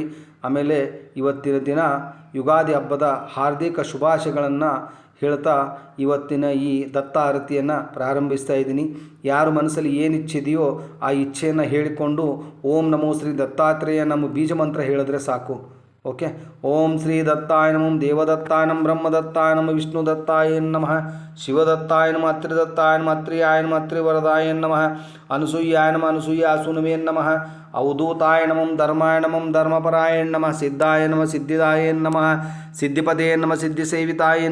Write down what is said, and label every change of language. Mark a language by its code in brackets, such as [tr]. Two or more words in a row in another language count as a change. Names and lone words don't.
[kn] ಆಮೇಲೆ ಇವತ್ತಿನ ದಿನ ಯುಗಾದಿ ಹಬ್ಬದ ಹಾರ್ದಿಕ ಶುಭಾಶಯಗಳನ್ನು ಹೇಳ್ತಾ ಇವತ್ತಿನ ಈ ದತ್ತ ಆರತಿಯನ್ನು ಪ್ರಾರಂಭಿಸ್ತಾ ಇದ್ದೀನಿ. ಯಾರು ಮನಸ್ಸಲ್ಲಿ ಏನು ಇಚ್ಛೆದೆಯೋ ಆ ಇಚ್ಛೆಯನ್ನು ಹೇಳಿಕೊಂಡು [sa] ಓಂ ನಮೋ ಶ್ರೀ ದತ್ತಾತ್ರೇಯ [kn] ನಮ್ಮ ಬೀಜ ಮಂತ್ರ ಹೇಳಿದ್ರೆ ಸಾಕು. ಓಕೆ. [sa] ಓಂ ಶ್ರೀ ದತ್ತಾಯ ನಮಃ, ದೇವದತ್ತಾಯ ನಮಃ, ಬ್ರಹ್ಮದತ್ತಾಯ ನಮಃ, ವಿಷ್ಣುದತ್ತಾಯ ನಮಃ, ಶಿವದತ್ತಾಯ ನಮಃ, ತ್ರಿದತ್ತಾಯ ನಮಃ, ತ್ರಿಯಾಯ ನಮಃ, ತ್ರಿವರದಾಯ ನಮಃ, ಅನಸೂಯಾಯ ನಮಃ, ಅನಸೂಯಾಸುನಮೇ ನಮಃ, ಅವಧೂತಾಯ ನಮಃ, ಧರ್ಮಾಯ ನಮಃ, ಧರ್ಮಪರಾಯ ನಮಃ, ಸಿದ್ಧಾಯ ನಮಃ, ಸಿದ್ಧಿದಾಯ ನಮಃ, ಸಿದ್ಧಿಪದೇ ನಮಃ, ಸಿದ್ಧಿಸೇವಿತಾಯ